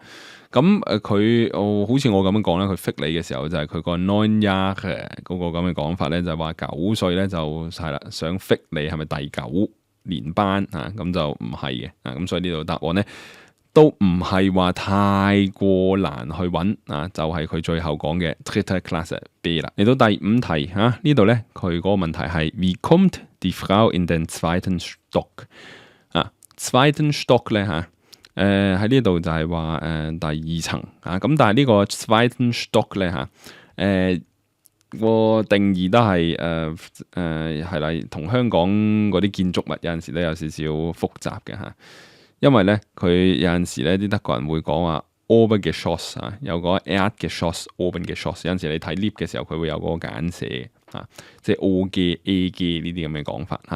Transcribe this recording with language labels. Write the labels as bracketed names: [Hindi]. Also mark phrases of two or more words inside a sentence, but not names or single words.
[Cantonese] 咁佢好似我咁樣講咧，佢 fit 你嘅時候就係佢個 9 Jahre 嗰個咁嘅講法咧，就係話9歲咧就係啦，想 fit 你係咪第9年班啊？咁就唔係嘅啊，咁所以呢度答案咧都唔係話太過難去揾啊，就係佢最後講嘅 [German] dritte Klasse B [Cantonese] 啦。嚟到第5題嚇，呢度咧佢嗰個問題係 [German] Wie kommt die Frau in den zweiten Stock [Cantonese] 啊？ [German] zweiten Stock [Cantonese] 咧嚇。喺呢度就係話第2層啊，咁但係呢個 [German] zweiten Stock [Cantonese] 咧嚇，個定義都係係啦，同香港嗰啲建築物有陣時都有少少複雜嘅嚇，因為咧佢有陣時咧啲德國人會講話 Obergeschoss 啊，有個 [German] Erdgeschoss、Obergeschoss， [Cantonese] 有陣時你睇 lift 嘅時候佢會有嗰個簡寫啊，即係 OG、AG 呢啲咁嘅講法嚇。